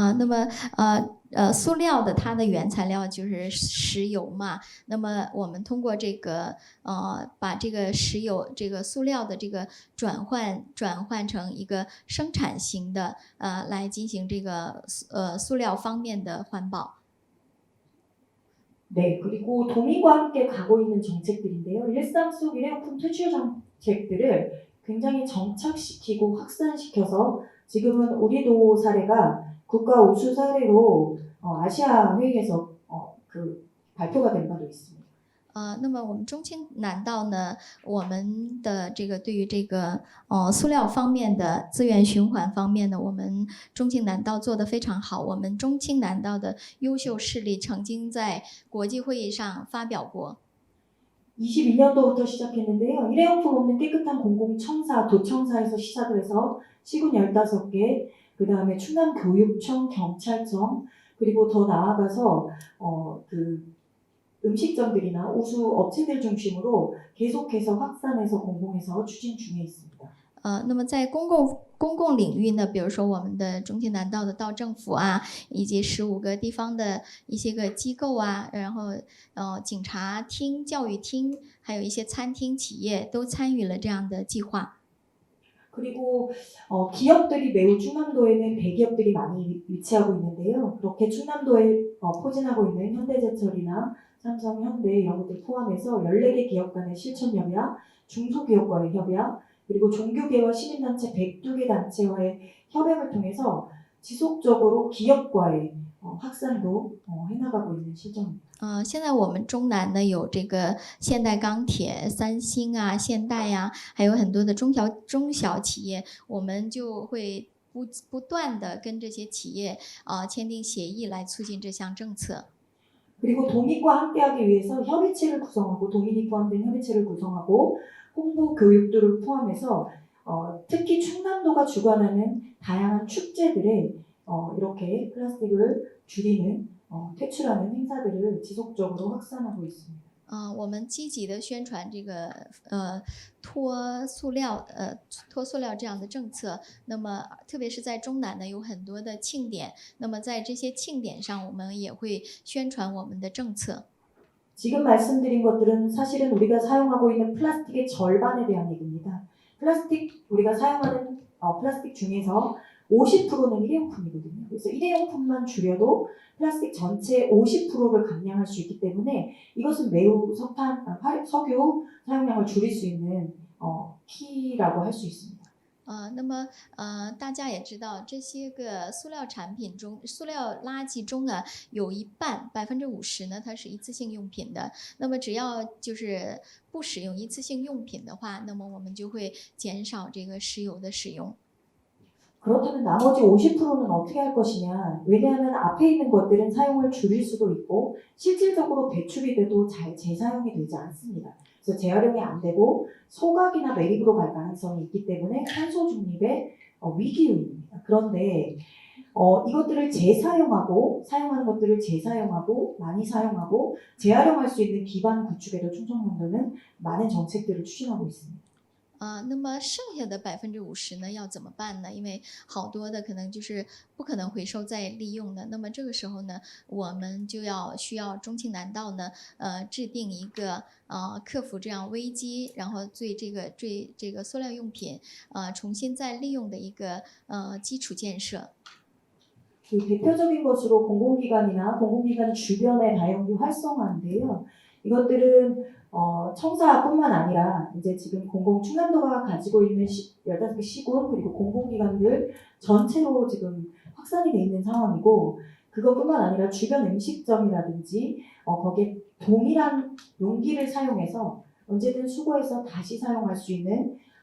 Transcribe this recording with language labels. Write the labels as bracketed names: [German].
[Chinese] 那么塑料的它的原材料就是石油嘛，那么我们通过这个把这个石油这个塑料的这个转换成一个生产型的来进行这个塑料方面的环保。 [Korean] 네, 그리고 도민과 함께 가고 있는 정책들인데요. 일상 속 일회용품 퇴출 정책들을 굉장히 정착시키고 확산시켜서 지금은 우리도 사례가 국가 우수 사례로 아시아 회의에서 그 발표가 된 바도 있습니다. [Chinese] 那么我们中青南道呢，我们的这个对于这个塑料方面的资源循环方面呢，我们中青南道做得非常好。我们中青南道的优秀事例曾经在国际会议上发表过。 [Korean] 22년도부터 시작했는데요. 일회용품 없는 깨끗한 공공청사, 도청사에서 시작을 해서 시군 15개, 그 다음에 충남교육청, 경찰청, 그리고 더 나아가서 그 음식점들이나 우수 업체들 중심으로 계속해서 확산해서 공공에서 추진 중에 있습니다. [Chinese] 那么在公共领域呢，比如说我们的中青南道的道政府啊，以及15个地方的一些个机构啊，然后警察厅、教育厅，还有一些餐厅企业都参与了这样的计划。 [Korean] 그리고 기업들이 매우 충남도에는 대기업들이 많이 위치하고 있는데요. 그렇게 충남도에 포진하고 있는 현대제철이나 삼성, 현대 이런 것들 포함해서 14개 기업 간의 실천 협약, 중소기업과의 협약, 그리고 종교계와 시민단체 102개 단체와의 협약을 통해서 지속적으로 기업과의 확산도 해나가고 있는 실정입니다. [Chinese] 现在我们中南呢有这个现代钢铁、三星啊、现代呀、还有很多的中小企业，我们就会不断的跟这些企业签订协议来促进这项政策。 [Korean] 그리고 동익과 함께하기 위해서 협의체를 구성하고 동익이 포함된 협의체를 구성하고 홍보 교육들을 포함해서 특히 충남도가 주관하는 다양한 축제들에 이렇게 플라스틱을 줄이는 퇴출하는 행사들을 지속적으로 확산하고 있습니다. [Chinese] 我们积极的宣传这个脱塑料这样的政策。那么特别是在中南呢，有很多的庆典。那么在这些庆典上，我们也会宣传我们的政策。 [Korean] 지금 말씀드린 것들은 사실은 우리가 사용하고 있는 플라스틱의 절반에 대한 얘기입니다. 우리가 사용하는 플라스틱 중에서 50%는 일회용품이거든요. 그래서 일회용품만 줄여도 플라스틱 전체 50%를 감량할 수 있기 때문에 이것은 매우 석유 사용량을 줄일 수 있는 키라고 할 수 있습니다. [Chinese] 那么大家也知道，这些个塑料产品中，塑料垃圾中呢，有一半50%呢，它是一次性用品的。那么只要就是不使用一次性用品的话，那么我们就会减少这个石油的使用。 [Korean] 그렇다면 나머지 50%는 어떻게 할 것이냐? 왜냐하면 앞에 있는 것들은 사용을 줄일 수도 있고 실질적으로 배출이 돼도 잘 재사용이 되지 않습니다. 그래서 재활용이 안 되고 소각이나 매립으로 갈 가능성이 있기 때문에 탄소 중립의 위기 요인입니다. 그런데 이것들을 재사용하고 사용하는 것들을 재사용하고 많이 사용하고 재활용할 수 있는 기반 구축에도 충청남도는 많은 정책들을 추진하고 있습니다. [Chinese] 那么剩下的50%呢，要怎么办呢？因为好多的可能就是不可能回收再利用的。那么这个时候呢，我们就需要中青南道呢，制定一个克服这样危机，然后对这个塑料用品重新再利用的一个基础建设。 [Korean] 그 대표적인 것으로 공공기관이나 공공기관 주변의 다용도 활성화인데요. 이것들은 청사뿐만 아니라 이제 지금 충남도가 가지고 있는 15개 시군 그리고 공공기관들 전체로 지금 확산이 돼 있는 상황이고 그것뿐만 아니라 주변 음식점이라든지 거기에 동일한 용기를 사용해서 언제든 수거해서 다시 사용할 수 있는